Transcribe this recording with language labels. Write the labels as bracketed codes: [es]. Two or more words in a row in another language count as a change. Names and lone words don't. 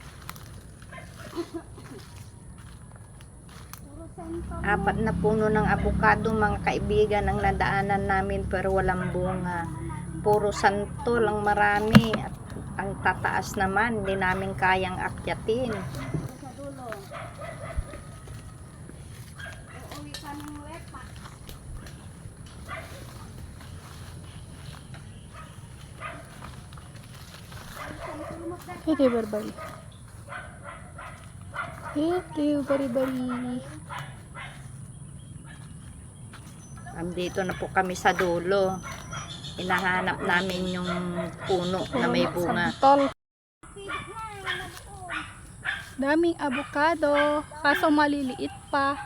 [tl] Apat na puno ng avocado mga kaibigan ang nadaanan namin pero walang bunga. Puro santol ang marami at Ang tataas naman, hindi namin kayang akyatin. Sa dulo. Uuwi kami ng Wepa. Hiti bari-bari. Hiti bari-bari. Andito na po kami sa dulo. Hinahanap namin yung puno na may bunga. Santol. Daming avocado. Kaso maliliit pa.